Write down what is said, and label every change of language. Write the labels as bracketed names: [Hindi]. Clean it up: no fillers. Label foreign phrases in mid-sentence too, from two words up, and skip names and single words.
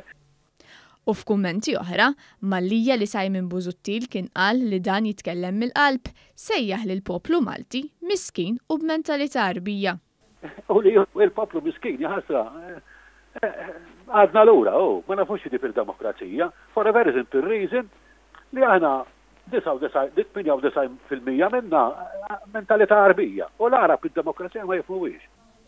[Maltese] U f'kummenti oħra, Mallia li Simon Busuttil kien qal li dan jitkellem mill-qalb sejjaħ lil poplu Malti miskin u b'mentalità arbija. U li l-poplu miskin jaħasra għadna lura, ma nafux di fil-demokrazija, [English] for a very simple reason [Maltese] li aħna 98% minna mentalità arbija. U l-Arab id-demokrazija ma jifmuwix.